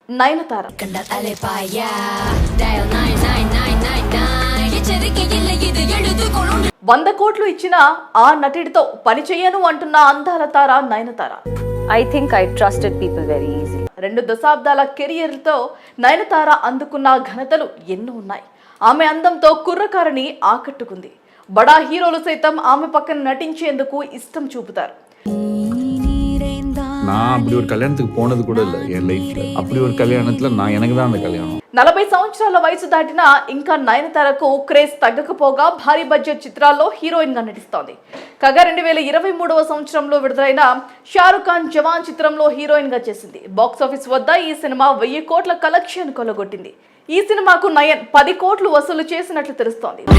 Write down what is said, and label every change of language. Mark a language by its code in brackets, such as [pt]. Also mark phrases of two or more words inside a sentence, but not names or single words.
[te] నయనతార. 100 కోట్లు ఇచ్చిన ఆ నటుడితో పని చేయను అంటున్న అందాల తార నయనతార. [en] I think I trusted people very easily. [te] 2 దశాబ్దాల కెరియర్తో నయనతార అందుకున్న ఘనతలు ఎన్నో ఉన్నాయి. ఆమె అందంతో కుర్రకారిని ఆకట్టుకుంది. బడా హీరోలు సైతం ఆమె పక్కన నటించేందుకు ఇష్టం చూపుతారు. [ta] நான் அப்படி ஒரு கல்யாணத்துக்கு போனது கூட இல்லை என் லைஃப்ல. அப்படி ஒரு கல்யாணத்துல நான் எனக்கு தான் அந்த கல்யாணம். [te] 40 సంవత్సరాల వయసు దాటినా ఇంకా నయనతారకు క్రేజ్ తగ్గకపోగా భారీ బడ్జెట్ చిత్రాల్లో హీరోయిన్ గా నటిస్తోంది. కాగా 2023వ సంవత్సరంలో విడుదలైన షారుఖ్ ఖాన్ జవాన్ చిత్రంలో హీరోయిన్ గా చేసింది. బాక్సాఫీస్ వద్ద ఈ సినిమా 1000 కోట్ల కలెక్షన్ కొల్లగొట్టింది. ఈ సినిమాకు నయన్ 10 కోట్లు వసూలు చేసినట్లు తెలుస్తోంది.